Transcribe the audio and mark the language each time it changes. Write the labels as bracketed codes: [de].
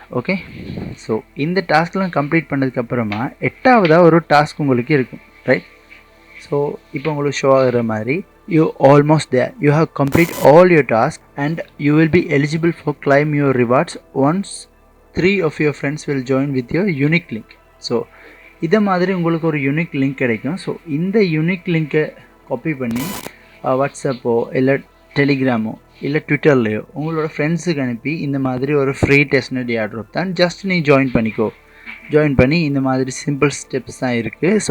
[ta] Okay so இந்த டாஸ்க்லாம் complete பண்ணதுக்கப்புறமா 8ஆவதாக ஒரு டாஸ்க் உங்களுக்கு இருக்கும், ரைட்? ஸோ இப்போ உங்களுக்கு ஷோ ஆகிற மாதிரி [en] you almost there, you have complete all your tasks and you will be eligible for claim your rewards once 3 of your friends will join with your unique link. [ta] So இதை மாதிரி உங்களுக்கு ஒரு unique link கிடைக்கும். So இந்த unique லிங்க்கை copy பண்ணி வாட்ஸ்அப்போ இல்லை டெலிகிராமோ இல்லை ட்விட்டர்லையோ உங்களோட ஃப்ரெண்ட்ஸுக்கு அனுப்பி இந்த மாதிரி ஒரு ஃப்ரீ டெஸ்ட்நெட் ஏர்ட்ராப் தான், ஜஸ்ட் நீ ஜாயின் பண்ணி இந்த மாதிரி சிம்பிள் ஸ்டெப்ஸ் தான் இருக்குது.